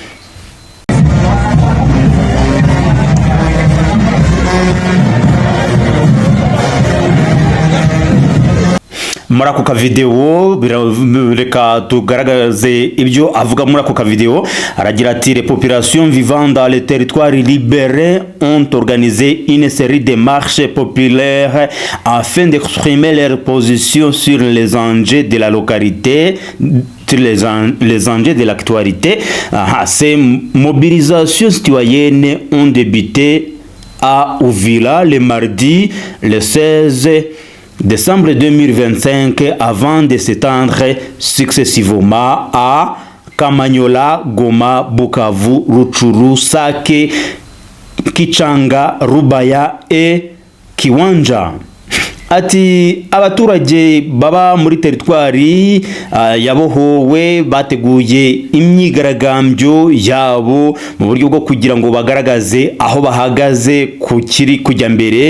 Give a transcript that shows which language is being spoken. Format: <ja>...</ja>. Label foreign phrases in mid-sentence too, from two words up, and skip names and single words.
<rw>Muri ako ka video reka tugaragaze ibyo avuga muri ako ka video. Aragira ati</rw> <fr>les populations vivant dans les territoires libérés ont organisé une série de marches populaires afin d'exprimer leur position sur les enjeux de la localité, les enjeux de l'actualité. Ces mobilisations citoyennes ont débuté à Uvira le mardi le 16 décembre 2025 avant de s'étendre successivement à Kamanyola, Goma, Bukavu, Rutshuru, Sake, Kichanga, Rubaya et Kiwanja.</fr> <rw>Ati abaturage baba muri teritwari yabohowe bateguye imyigaragambyo yabo mu buryo bwo kugira ngo bagaragaze aho bahagaze kukiri kujya mbere.</rw>